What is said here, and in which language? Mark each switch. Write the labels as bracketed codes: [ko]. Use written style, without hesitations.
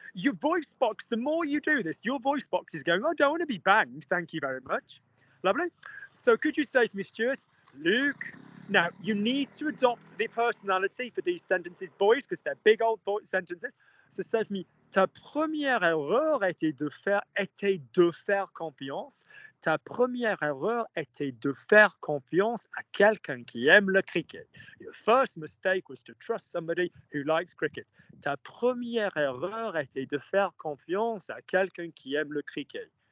[en] Your voice box, the more you do this, your voice box is going, I don't want to be banged. Thank you very much. Lovely. So could you say to me, Stuart, Luke, now you need to adopt the personality for these sentences, boys, because they're big old sentences. So say to me, [fr] ta première erreur était de faire confiance. Ta première erreur était de faire confiance à quelqu'un qui aime le cricket. [en] Your first mistake was to trust somebody who likes cricket. [fr] Ta première erreur était de faire confiance à quelqu'un qui aime le cricket.